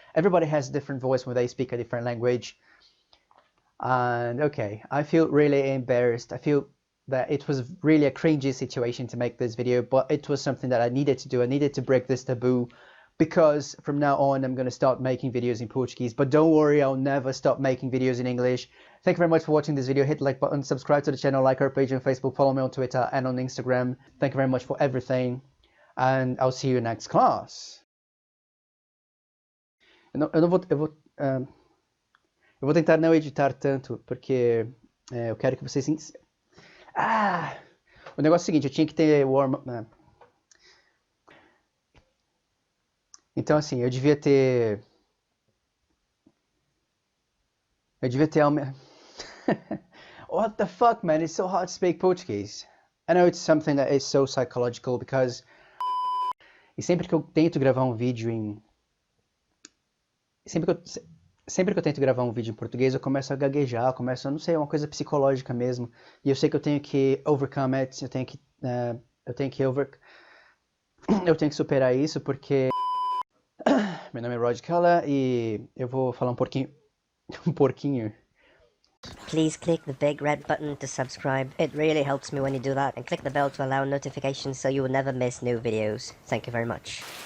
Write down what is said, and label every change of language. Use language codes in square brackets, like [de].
[en] Everybody has a different voice when they speak a different language. And okay, I feel really embarrassed. I feel that it was really a cringy situation to make this video, but it was something that I needed to do. I needed to break this taboo, because from now on I'm going to start making videos in Portuguese. But don't worry, I'll never stop making videos in English. Thank you very much for watching this video. Hit the like button, subscribe to the channel, like our page on Facebook, follow me on Twitter and on Instagram. Thank you very much for everything, and I'll see you next class. [pt] Eu vou tentar não editar tanto, porque eu quero que vocês... O negócio é o seguinte, eu tinha que ter warm-up... Então, assim, eu devia ter... [en] What the fuck, man? It's so hard to speak Portuguese. I know it's something that is so psychological, because... [pt] E sempre que eu tento gravar um vídeo em... Sempre que eu tento gravar um vídeo em português, eu começo a gaguejar, eu começo, eu não sei, é uma coisa psicológica mesmo. E eu sei que eu tenho que [en] overcome it, [pt] eu tenho que superar isso, porque... Meu nome é Rod Keller e eu vou falar um porquinho. [en] Please click the big red button to subscribe. It really helps me when you do that. And click the bell to allow notifications so you will never miss new videos. Thank you very much.